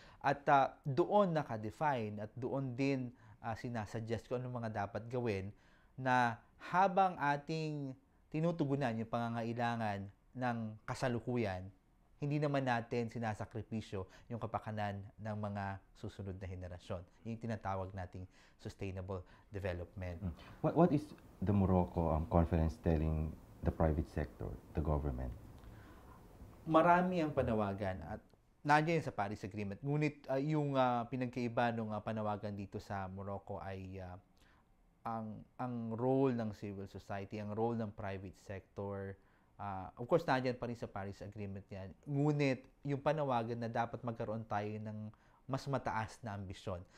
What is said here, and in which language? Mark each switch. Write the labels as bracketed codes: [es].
[tl] At doon naka-define at doon din sinasuggest ko anong mga dapat gawin na habang ating tinutugunan yung pangangailangan ng kasalukuyan, hindi naman natin sinasakripisyo yung kapakanan ng mga susunod na henerasyon. Yung tinatawag nating sustainable development. [en] What is the Morocco conference telling the private sector, the government? [tl] Marami ang panawagan at nandiyan sa Paris Agreement. Ngunit yung pinagkaiba ng panawagan dito sa Morocco ay ang role ng civil society, ang role ng private sector Of course, nandiyan pa rin sa Paris Agreement yan. Ngunit, yung panawagan na dapat magkaroon tayo ng mas mataas na ambisyon.